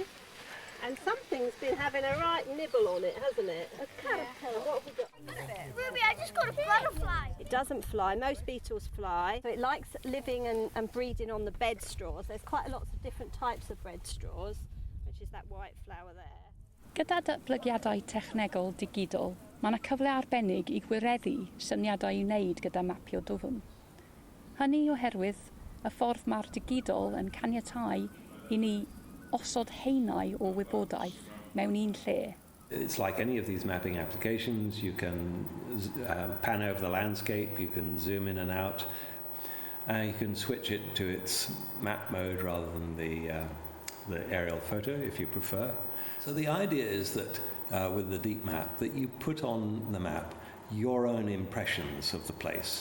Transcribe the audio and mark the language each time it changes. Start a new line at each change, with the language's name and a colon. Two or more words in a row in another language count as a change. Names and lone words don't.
English: And something's been having a right nibble on it, hasn't it? A caterpillar. What have we got? Ruby, I just got a butterfly. It doesn't fly. Most beetles fly. So it likes living and breeding on the bed straws. There's quite a lot of different types of bed straws, which is that white flower there.
Welsh: Gyda datblygiadau technegol digidol, mae yna cyfle arbennig I gwireddu syniadau I wneud gyda mapio dwfn. Hynny oherwydd y ffordd mae'r digidol yn caniatáu I ni osod haenau o wybodaeth mewn un lle.
English: It's like any of these mapping applications. You can pan over the landscape, you can zoom in and out, you can switch it to its map mode rather than the aerial photo if you prefer. So the idea is that with the deep map, that you put on the map your own impressions of the place.